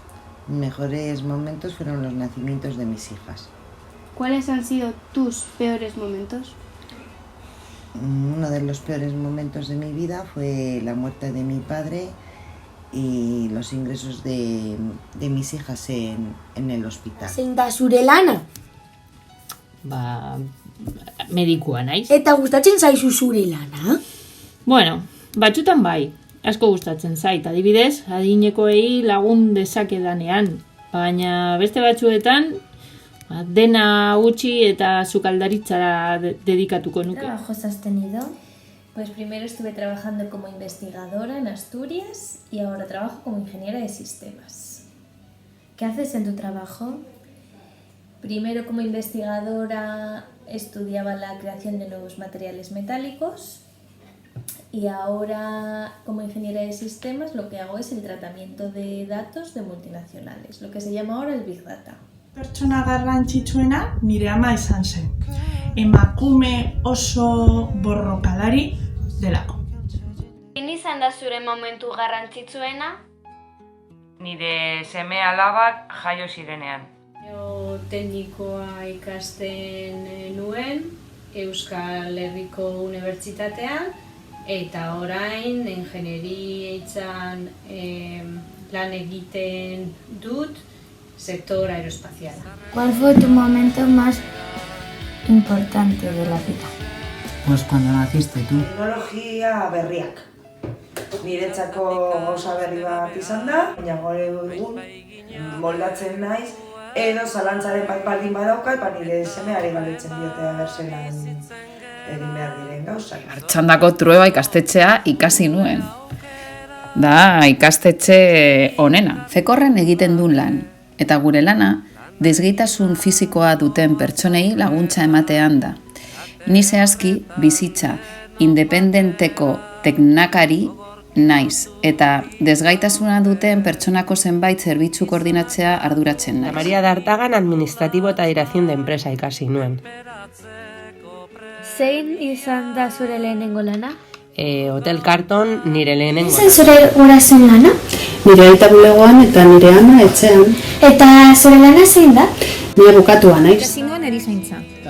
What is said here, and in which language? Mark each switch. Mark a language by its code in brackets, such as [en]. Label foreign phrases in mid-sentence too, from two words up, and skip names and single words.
[es] Mis mejores momentos fueron los nacimientos de mis hijas. ¿Cuáles han sido tus peores momentos? Uno de los peores momentos de mi vida fue la muerte de mi padre y los ingresos de mis hijas en el hospital. [eu] Zein da zure lana? Medikua naiz. Eta gustatzen zaizu zure lana? Bueno, batzutan bai, asko gustatzen zait, adibidez, adinekoei lagun dezakedanean, baina beste batzuetan dena utzi eta sukaldaritzara dedikatuko nuke. [es] ¿Qué trabajos has tenido? Pues primero estuve trabajando como investigadora en Asturias y ahora trabajo como ingeniera de sistemas. ¿Qué haces en tu trabajo? Primero como investigadora estudiaba la creación de nuevos materiales metálicos y ahora como ingeniera de sistemas lo que hago es el tratamiento de datos de multinacionales, lo que se llama ahora el Big Data. [eu] Pertsona garrantzitsuena nire ama izan zen. Emakume oso borrokalari delako. Zein izan da zure momentu garrantzitsuena? Nire seme alabak jaio zirenean. Teknikoa ikasten nuen Euskal Herriko Unibertsitatean eta orain ingenieritzan lan egiten dut [es] sector aeroespacial. ¿Cuál fue tu momento más importante de la vida? Pues cuando naciste tú. [eu] Teknologia berriak. Niretzako gauza berri bat izan da, baina gaur egun moldatzen naiz, edo zalantzaren bat baldin badaukat, nire semeari galdetzen diote abertzelan egin behar diren gauzak. Artxandako Trueba ikastetxea ikasi nuen. Da ikastetxe onena. Fekorren egiten duen lan, eta gure lana desgaitasun fisikoa duten pertsonei laguntza ematean da. Ni zehazki bizitza independenteko teknikari naiz, eta desgaitasuna duten pertsonako zenbait zerbitzu koordinatzea arduratzen naiz. María de Artagan, administratibo eta [es] dirección de empresa [eu] ikasi nuen. Zein izan da zure lehenengo lana? Hotel Carton nire lehenengo. Zein zure gurasoen lana? Nire aita bulegoan eta nire ama etxean. Eta zure lana zein da? Nire bukatua naiz. Ikasi nuen erizaintza.